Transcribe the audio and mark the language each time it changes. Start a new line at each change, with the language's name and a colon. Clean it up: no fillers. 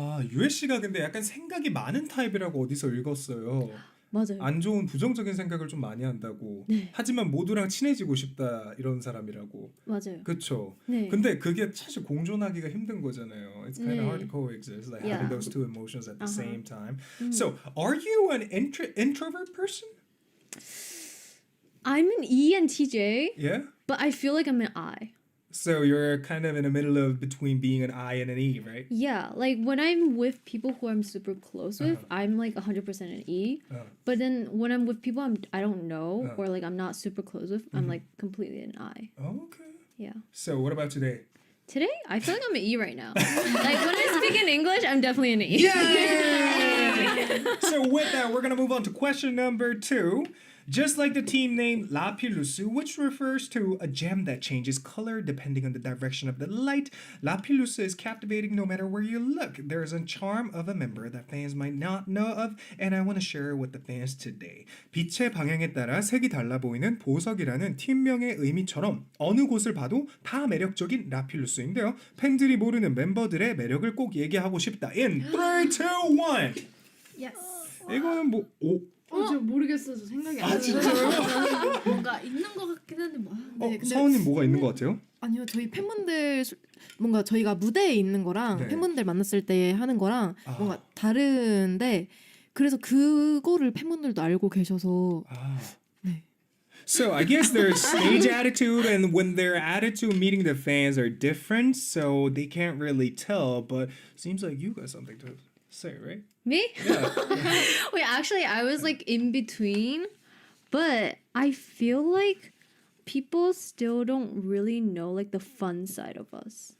Korean: 유해 씨가 근데 약간 생각이 많은 타입이라고 어디서 읽었어요. 맞아요. 안 좋은 부정적인 생각을 좀 많이 한다고. 네. 하지만 모두랑 친해지고 싶다 이런 사람이라고. 맞아요. 그렇죠. 네. 근데 그게 사실 공존하기가 힘든 거잖아요.
English: It's kind of
Korean: 네.
English: hard to coexist, like Yeah. having those two emotions at the same time. Mm. So, are you an introvert person? I'm an ENTJ, Yeah. but I feel like I'm an I. So you're kind of in the middle of between being an I and an E, right? Yeah, like when I'm with people who I'm super close with, I'm like 100% an E. But then when I'm with people I don't know or like I'm not super close with, I'm like completely an I. Okay. Yeah. So what about today? Today, I feel like I'm an E right now. Like when I speak in English, I'm definitely an E. Yay! So with that, we're gonna move on to question number 2. Just like the team name Lapillus, which refers to a gem that changes color depending on the direction of the light, Lapillus is captivating no matter where you look. There is a charm of a member that fans might not know of, and I want to share it with the fans today.
Korean: 빛의 방향에 따라 색이 달라 보이는 보석이라는 팀명의 의미처럼 어느 곳을 봐도 다 매력적인 라필루스인데요. 팬들이 모르는 멤버들의 매력을 꼭 얘기하고 싶다.
English: In 3, 2, 1. Yes.
Korean: 이거는 뭐 저 모르겠어요. 저 생각이 안 나요. 진짜요? 뭔가 있는 것 같긴 한데 뭐. 네, 근데 서원님 뭐가 있는 것 같아요? 아니요, 저희 팬분들 뭔가 저희가 무대에 있는 거랑 네. 팬분들 만났을 때 하는 거랑 뭔가 다른데 그래서 그거를 팬분들도 알고 계셔서 네.
English: So I guess their stage attitude and when their attitude meeting the fans are different, so they can't really tell. But seems like you got something to say, right? Me? Yeah. Wait, actually, I was like in between, but I feel like people still don't really know like the fun side of us.